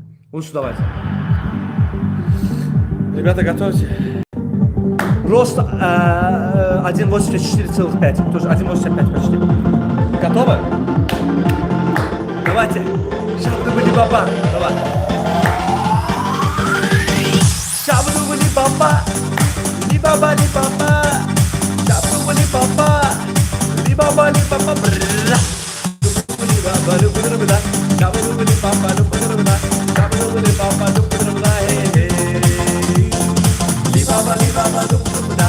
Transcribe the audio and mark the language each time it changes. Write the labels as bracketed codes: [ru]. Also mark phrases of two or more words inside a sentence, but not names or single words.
[ru] Лучше давайте. Ребята, готовьте. Рост 1,84,5. Тоже 1,85 почти. Готовы? Давайте. Шабдубали-баба. Давай. Шабдубали-баба. Ли-баба-ли-баба. Шабдубали-баба. Ли-баба-ли-баба. Бра. Шабдубали-баба. Шабдубали-баба. Шабдубали-баба. Li-baba, li-baba, du-bu-du-bu-da.